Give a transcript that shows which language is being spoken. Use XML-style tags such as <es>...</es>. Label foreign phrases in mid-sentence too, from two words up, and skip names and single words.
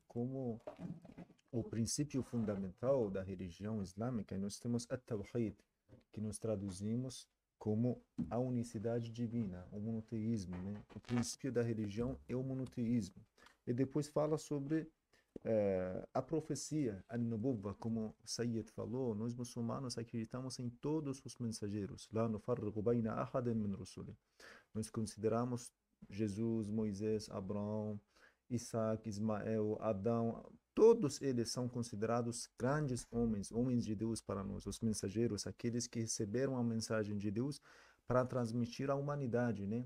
<pt>Como o princípio fundamental da religião islâmica, nós temos at-Tawhid, que nós traduzimos como a unicidade divina, o monoteísmo, né? O princípio da religião é o monoteísmo. E depois fala sobre a profecia, a nubuwwa, como Sayyid falou, nós muçulmanos acreditamos em todos os mensageiros.</pt> <ar>لا نفرق بين أحد من رسله.</ar> <pt>Nós consideramos Jesus, Moisés, Abraão, Isaac, Ismael, Adão, todos eles são considerados grandes homens, homens de Deus para nós, os mensageiros, aqueles que receberam a mensagem de Deus para transmitir à humanidade, né?</pt>